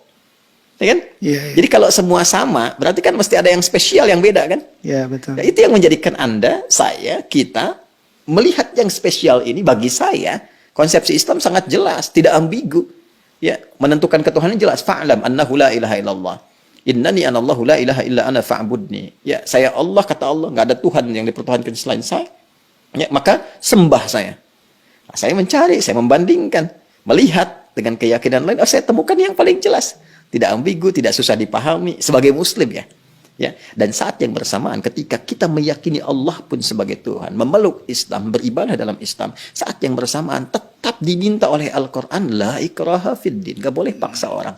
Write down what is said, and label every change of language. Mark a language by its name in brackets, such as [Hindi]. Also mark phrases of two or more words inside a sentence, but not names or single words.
[Indonesian] Ya kan? Iya, iya. Jadi kalau semua sama, berarti kan mesti ada yang spesial yang beda kan? Ya, betul. Nah, itu yang menjadikan Anda, saya, kita melihat yang spesial ini bagi saya. Konsepsi Islam sangat jelas, tidak ambigu. Ya, menentukan ketuhanan jelas. [Arabic] فاعلم أنه لا إله إلا الله. إنني أنا الله لا إله إلا أنا فاعبدني. [Indonesian] Ya, saya Allah, kata Allah, nggak ada Tuhan yang dipertuhankan selain saya. Ya, maka sembah saya. Nah, saya mencari, saya membandingkan, melihat dengan keyakinan lain, saya temukan yang paling jelas. Tidak ambigu, tidak susah dipahami sebagai muslim ya. Ya, dan saat yang bersamaan ketika kita meyakini Allah pun sebagai Tuhan, memeluk Islam, beribadah dalam Islam, saat yang bersamaan tetap diminta oleh Al-Quran, [Arabic] لا إكراه في الدين, [Indonesian] gak boleh paksa orang.